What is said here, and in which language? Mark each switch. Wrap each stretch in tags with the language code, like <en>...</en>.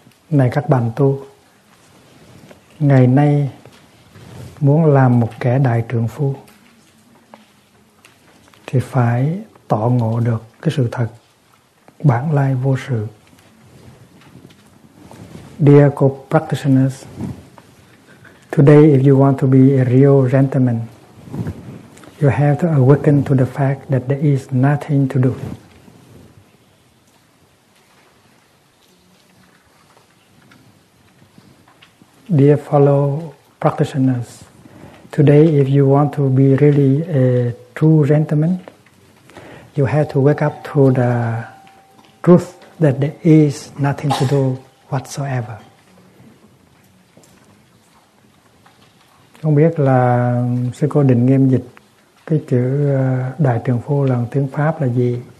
<vi>Này các bạn tu, ngày nay muốn làm một kẻ đại trượng phu thì phải tỏ ngộ được cái sự thật bản lai vô sự.</vi> <en>Dear co-practitioners, today if you want to be a real gentleman, you have to awaken to the fact that there is nothing to do. Dear fellow practitioners, today if you want to be really a true gentleman, you have to wake up to the truth that there is nothing to do whatsoever.</en> <vi>Không biết là sư cô định nghiêm dịch cái chữ đại trượng phu là tiếng Pháp là gì?</vi>